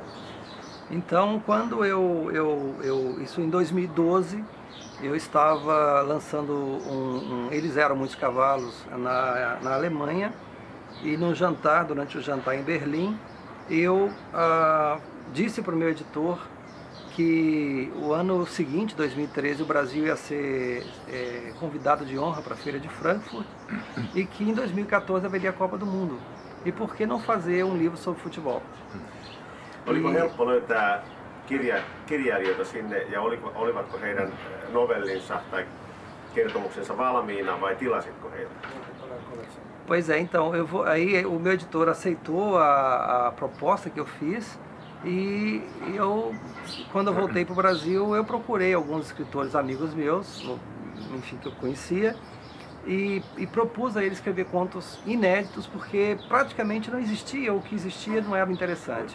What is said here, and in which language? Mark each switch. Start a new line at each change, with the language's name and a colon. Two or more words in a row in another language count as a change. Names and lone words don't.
Portuguese: Então, quando isso em 2012, eu estava lançando Eles Eram Muitos Cavalos na Alemanha, e durante o jantar em Berlim, eu disse para o meu editor que o ano seguinte, 2013, o Brasil ia ser convidado de honra para a Feira de Frankfurt e que em 2014 haveria a Copa do Mundo. E por que não fazer um livro sobre futebol?
Finnish: Oliko helppo löytää kirjailijoita sinne ja olivatko heidän novellinsa tai kertomuksensa valmiina vai tilasitko heitä?
Portuguese: Pois é, então aí o meu editor aceitou a proposta que eu fiz e quando eu voltei para o Brasil, eu procurei alguns escritores amigos meus, enfim, que eu conhecia, e propus a eles escrever contos inéditos, porque praticamente não existia, o que existia não era interessante.